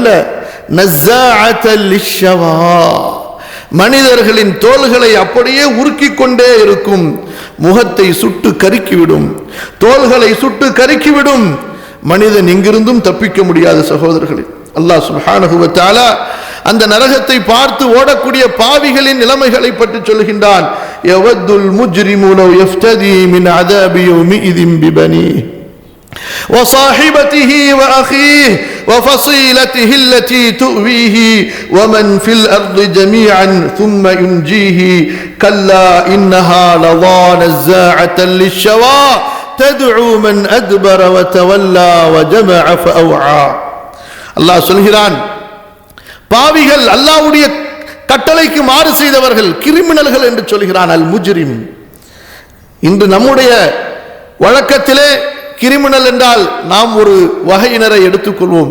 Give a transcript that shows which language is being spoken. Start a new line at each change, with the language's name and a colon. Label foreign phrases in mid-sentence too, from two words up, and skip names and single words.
Arabic: نزاعة للشوى,
Tamil: மனிதர்களின் தோள்களை அப்படியே உருக்கிக் கொண்டே இருக்கும், முகத்தை சுட்டு கருக்கிவிடும், தோள்களை சுட்டு கருக்கிவிடும். மனிதன் எங்கிருந்தும் தப்பிக்க முடியாது. சகோதரர்களே,
Arabic: الله سبحانه وتعالى
Tamil: அந்த நரகத்தை பார்த்து ஓடக்கூடிய பாவிகளின் நிலைமைகளை பற்றி சொல்கின்றான்.
Arabic: يود المجرم لو يفتدي من عذاب يومئذ ببنيه وصاحبته وأخيه وفصيلته التي تؤويه ومن في الأرض جميعا ثم ينجيه كلا إنها لظى نزاعة للشوى تدعو من أدبر وتولى وجمع فأوعى.
Tamil: அல்லாஹ் சொல்கிறான், பாவிகள், அல்லாஹ்வுடைய கட்டளைக்கு மாறு செய்தவர்கள், கிரிமினல்கள் என்று சொல்கிறான். அல் முஜ்ரிம். இன்று நம்முடைய வழக்கத்திலே கிரிமினல் என்றால் நாம் ஒரு வகையினரை எடுத்துக்கொள்வோம்.